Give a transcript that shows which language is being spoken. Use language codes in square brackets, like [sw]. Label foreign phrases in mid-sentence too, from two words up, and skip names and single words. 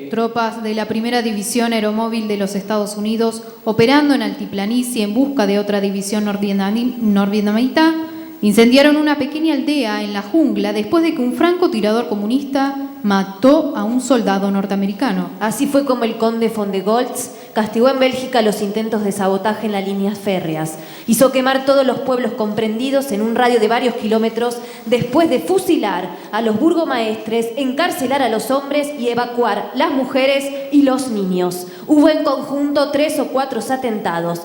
[es] tropas de la Primera División Aeromóvil de los Estados Unidos, operando en altiplanicie en busca de otra división norvietnamita, incendiaron una pequeña aldea en la jungla después de que un francotirador comunista mató a un soldado norteamericano. Así fue como el conde von der Goltz castigó en Bélgica los intentos de sabotaje en las líneas férreas. Hizo quemar todos los pueblos comprendidos en un radio de varios kilómetros después de fusilar a los burgomaestres, encarcelar a los hombres y evacuar las mujeres y los niños. Hubo en conjunto 3 o 4 atentados.